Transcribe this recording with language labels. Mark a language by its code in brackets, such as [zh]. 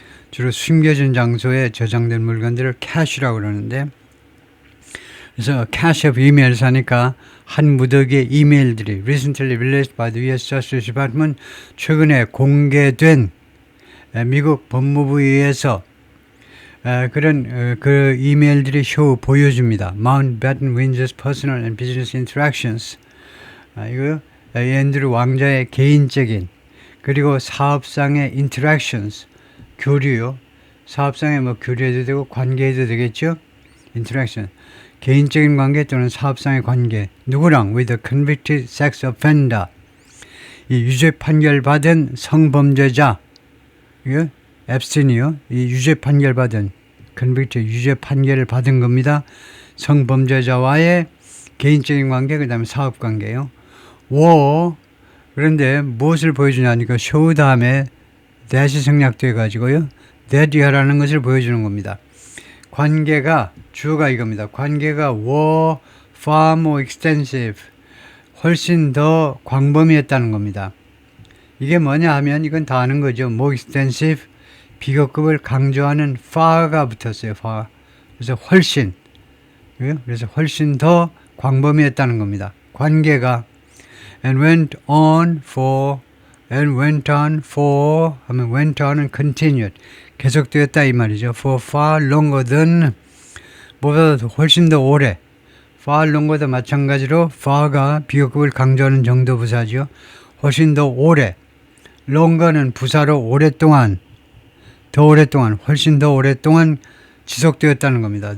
[ko] 주로 숨겨진 장소에 저장된 물건들을 cache라고 그러는데 그래서 [en] cache of emails [ko] 하니까 한 무더기의 이메일들이 [en] recently released by the US Justice Department [ko] 최근에 공개된 미국 법무부에 의해서 그런 그 이메일들이 보여줍니다. [en] Mountbatten Windsor's personal and business interactions. [ko] 이거 앤드루 왕자의 개인적인 그리고 사업상의 interactions. 교류요. 사업상에 뭐 교류해도 되고 관계해도 되겠죠. [en] interaction. [ko] 개인적인 관계 또는 사업상의 관계. 누구랑? [en] with a convicted sex offender. [ko] 이 유죄 판결 받은 성범죄자. 이거 앱스틴이요. 이 유죄 판결 받은 convicted 유죄 판결을 받은 겁니다. 성범죄자와의 개인적인 관계 그다음에 사업 관계요. 그런데 무엇을 보여주냐니까 show 다음에 that이 생략돼 가지고요. that이라는 것을 보여주는 겁니다. 관계가 주어가 이겁니다. [en] 관계가 were far more extensive. [ko] 훨씬 더 광범위했다는 겁니다. 이게 뭐냐 하면 이건 다 아는 거죠. [en] more extensive [ko] 비교급을 강조하는 far가 붙었어요. far. 그래서 훨씬. 그래서 훨씬 더 광범위했다는 겁니다. 관계가 [en] and went on for [ko] 하면 went on은 continued 계속되었다 이 말이죠. [en] for far longer than [ko] 보다 훨씬 더 오래 [en] far longer [ko] 도 마찬가지로 far가 비교급을 강조하는 정도 부사죠. 훨씬 더 오래 longer는 부사로 오랫동안 더 오랫동안 훨씬 더 오랫동안 지속되었다는 겁니다.